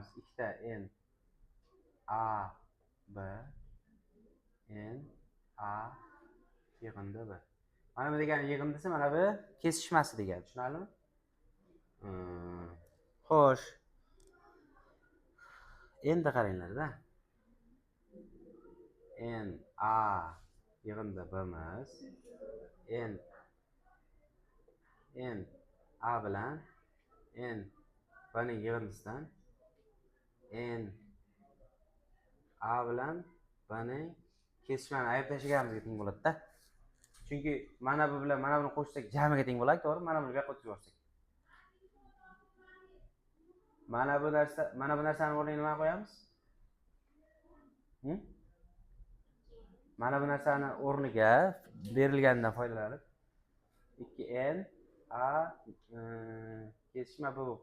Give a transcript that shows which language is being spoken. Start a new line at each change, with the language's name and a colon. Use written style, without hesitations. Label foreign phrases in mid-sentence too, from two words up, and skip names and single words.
Uzbek: 2 ta en A B en A yig'indi B. Mana bu degani yig'indisi, mana bu kesishmasi degani. Tushunarlimi? Xo'sh. Endi qaranglar-da. En A yig'indi B'miz en A bilan en B'ning yig'indisidan en A bilan B'ning kesishmani ayirib tashlaganimizga teng bo'ladi-da. Chunki mana bu bilan mana buni qo'shsak jamiga teng bo'ladi, to'g'ri? Mana buni bu yoqqa o'tkazib yuborsak. Mana bu narsani o'rniga nima qo'yamiz? Mana bu narsani o'rniga berilganidan foydalanib 2n A kesishma B bo'lib.